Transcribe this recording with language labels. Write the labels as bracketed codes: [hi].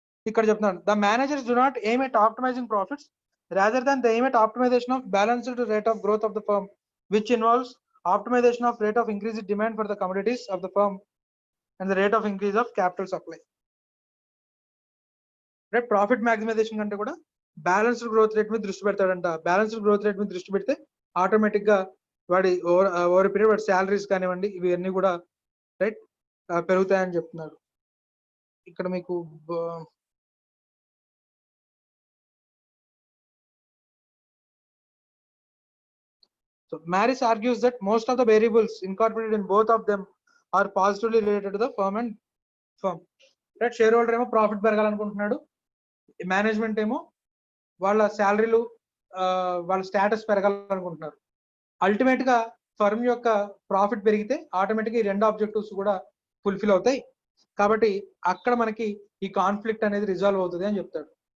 [te] ఇక్కడ చెప్తున్నాను, [en] The managers do not aim at optimizing profits rather than the aim at optimization of balanced rate of growth of the firm which involves optimization of rate of increased demand for the commodities of the firm and the rate of increase of capital supply. [te] Right? Profit maximization కంటే కూడా balanced growth rate మీద దృష్టి పెడతాడంట. Balanced growth rate మీద దృష్టి పెడితే automatic గా వాడి over period వాడి శాలరీస్ కానివ్వండి, ఇవన్నీ కూడా రైట్ పెరుగుతాయని చెప్తున్నాడు. ఇక్కడ మీకు [en] So Maris argues that most of the variables incorporated in both of them are positively related to the firm and firm. Right? [te] Share holder ఏమో ప్రాఫిట్ పెరగాలనుకుంటున్నాడు, మేనేజ్మెంట్ ఏమో వాళ్ళ శాలరీలు, వాళ్ళ స్టేటస్ పెరగాలనుకుంటున్నారు. అల్టిమేట్ గా ఫర్మ్ యొక్క ప్రాఫిట్ పెరిగితే ఆటోమేటిక్ గా ఈ రెండు ఆబ్జెక్టివ్స్ కూడా ఫుల్ఫిల్ అవుతాయి. కాబట్టి అక్కడ మనకి ఈ కాన్ఫ్లిక్ట్ అనేది రిజాల్వ్ అవుతుంది అని చెప్తాడు.